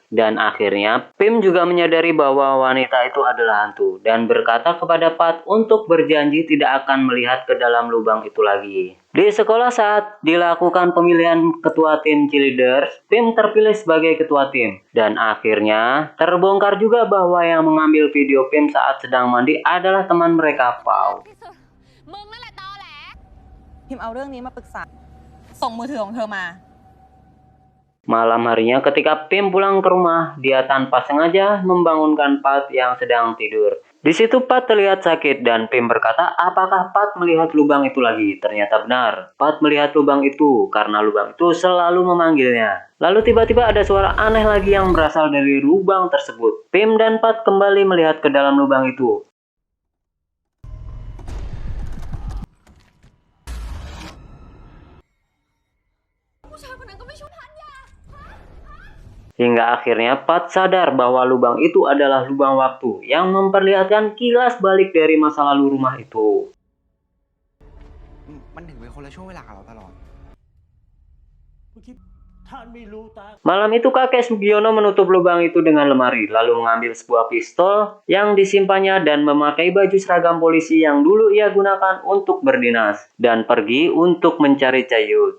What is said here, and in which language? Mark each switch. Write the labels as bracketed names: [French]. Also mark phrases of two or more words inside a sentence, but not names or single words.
[Indonesian] Dan akhirnya Pim juga menyadari bahwa wanita itu adalah hantu dan berkata kepada Pat untuk berjanji tidak akan melihat ke dalam lubang itu lagi. Di sekolah saat dilakukan pemilihan ketua tim cheerleaders, Pim terpilih sebagai ketua tim. Dan akhirnya terbongkar juga bahwa yang mengambil video Pim saat sedang mandi adalah teman mereka, Pau. [Thai] มึงนั่นแหละตอแหล พิมพ์เอาเรื่องนี้มาปรึกษาส่งมือถือของเธอมา [Indonesian] Malam harinya ketika Pim pulang ke rumah, dia tanpa sengaja membangunkan Pat yang sedang tidur. Di situ Pat terlihat sakit dan Pim berkata, apakah Pat melihat lubang itu lagi? Ternyata benar, Pat melihat lubang itu karena lubang itu selalu memanggilnya. Lalu tiba-tiba ada suara aneh lagi yang berasal dari lubang tersebut. Pim dan Pat kembali melihat ke dalam lubang itu. Hingga akhirnya Pat sadar bahwa lubang itu adalah lubang waktu yang memperlihatkan kilas balik dari masa lalu rumah itu. [Thai] มันถึงเป็นคนละช่วงเวลากับเราตลอด [Indonesian] Malam itu kakek Sugiono menutup lubang itu dengan lemari, lalu mengambil sebuah pistol yang disimpannya dan memakai baju seragam polisi yang dulu ia gunakan untuk berdinas, dan pergi untuk mencari Cayut.